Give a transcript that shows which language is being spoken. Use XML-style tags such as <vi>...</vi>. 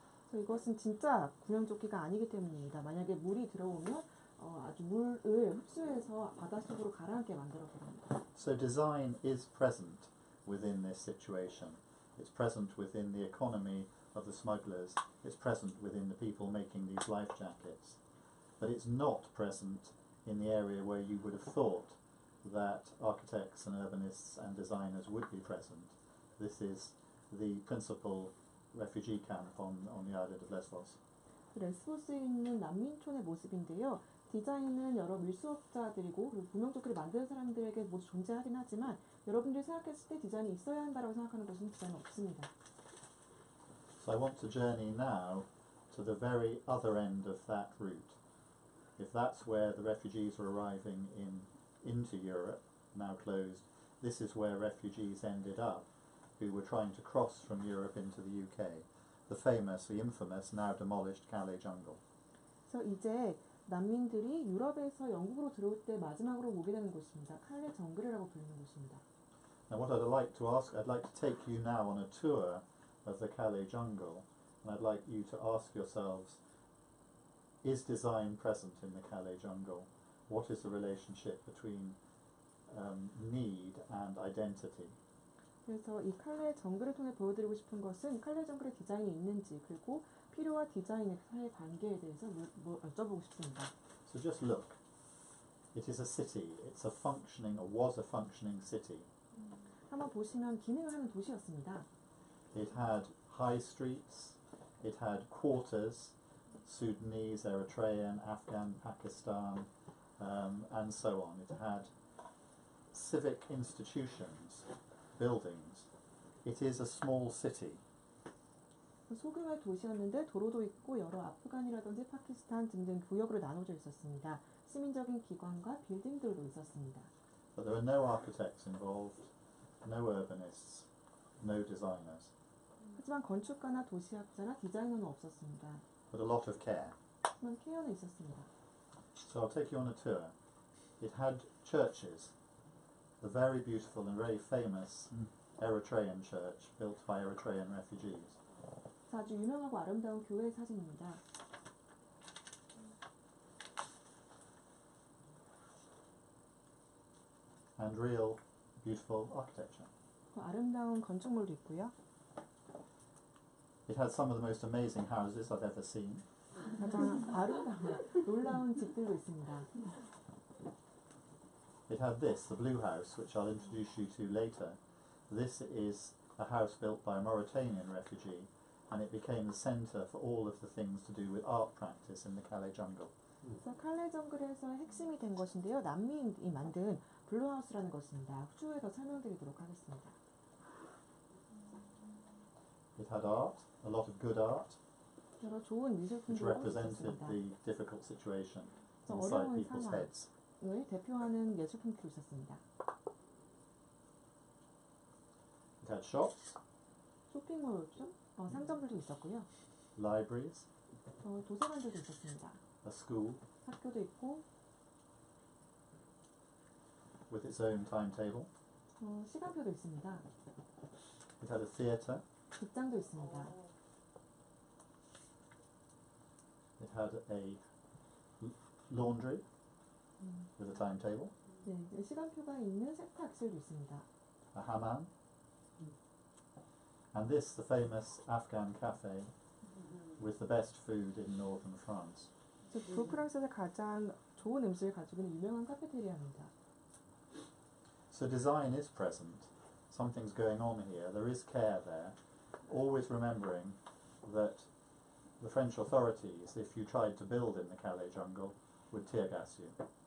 <ko>그래서 이것은 진짜 구명조끼가 아니기 때문입니다. 만약에 물이 들어오면 아주 물을 흡수해서 바닷속으로 가라앉게 만들어버립니다.</ko> <en>So design is present within this situation. It's present within the economy of the smugglers. It's present within the people making these life jackets. But it's not present in the area where you would have thought that architects and urbanists and designers would be present. This is the principal refugee camp on the island of Lesbos.</en> <ko>레스보스에 있는 난민촌의 모습인데요. 디자인은 여러 밀수업자들이고 그리고 구명조끼를 만드는 사람들에게 모두 존재하긴 하지만 여러분들이 생각했을 때 디자인이 있어야 한다고 생각하는 것은 디자인은 없습니다.</ko> <en>So I want to journey now to the very other end of that route. If that's where the refugees are arriving into Europe, now closed, this is where refugees ended up, who were trying to cross from Europe into the UK, the famous, the infamous, now demolished Calais jungle.</en> <ko>그래서 이제 난민들이 유럽에서 영국으로 들어올 때 마지막으로 오게 되는 곳입니다. 칼레 정글이라고 불리는 곳입니다.</ko> <en>Now what I'd like to ask, I'd like to take you now on a tour of the Calais jungle, and I'd like you to ask yourselves is design present in the Calais jungle? What is the relationship between need and identity?</en> <ko>그래서 이 칼레 정글을 통해 보여드리고 싶은 것은 칼레 정글의 디자인이 있는지 그리고 필요와 디자인의 사이의 관계에 대해서 여쭤보고 싶습니다.</ko> <en>So just look. It is a city. It's a functioning, or was a functioning city.</en> <ko>한번 보시면 기능을 하는 도시였습니다.</ko> <en>It had high streets. It had quarters, Sudanese, Eritrean, Afghan, Pakistan, and so on. It had civic institutions, buildings. It is a small city.</en> <ko>소규모의 도시였는데 도로도 있고 여러 아프간이라든지 파키스탄 등등 구역으로 나눠져 있었습니다. 시민적인 기관과 빌딩들도 있었습니다.</ko> <en>But there were no architects involved, no urbanists, no designers.</en> <ko>하지만 건축가나 도시학자나 디자이너는 없었습니다.</ko> <en>But a lot of care.</en> <ko>하지만 케어는 있었습니다.</ko> <en>So I'll take you on a tour. It had churches. The very beautiful and very famous Eritrean church built by Eritrean refugees.</en> <ko>아주 유명하고 아름다운 교회 사진입니다.</ko> <en>And real beautiful architecture.</en> <ko>아름다운 건축물도 있고요.</ko> <en>It had some of the most amazing houses I've ever seen.</en> <ko>가장 아름다운 놀라운 집들도 있습니다.</ko> <en>It had this, the blue house, which I'll introduce you to later. This is a house built by a Mauritanian refugee, and it became the centre for all of the things to do with art practice in the Calais jungle.</en> <ko>그래서 칼레 정글에서 핵심이 된 것인데요. 난민이 만든 블루하우스라는 것입니다. 후에서 설명드리도록 하겠습니다.</ko> <en>It had art, a lot of good art,</en> <ko>여러 좋은</ko> <en>which</en> <ko>미술품들도</ko> <en>represented</en> <ko>있었습니다.</ko> <en>the difficult situation inside</en> <ko>어려운</ko> <en>people's heads.</en> <ko>상황을 대표하는 예술품들도 있었습니다.</ko> <en>It had shops,</en> <ko>쇼핑몰이죠. 상점들도 있었고요.</ko> <en>libraries,</en> <ko>도서관들도 있었습니다.</ko> <en>a school</en> <ko>학교도 있고</ko> <en>with its own timetable.</en> <ko>시간표도 있습니다.</ko> <en>It had a theatre.</en> <ko>극장도 있습니다.</ko> <en>It had a laundry with a timetable.</en> <ko>네, 시간표가 있는 세탁실도 있습니다.</ko> <en>A hammam. And this, the famous Afghan cafe with the best food in northern France.</en> <ko>북프랑스에서 가장 좋은 음식을 가지고 있는 유명한 카페테리아입니다.</ko> <en>So design is present. Something's going on here. There is care there. Always remembering that the French authorities, if you tried to build in the Calais jungle, would tear gas you.</en>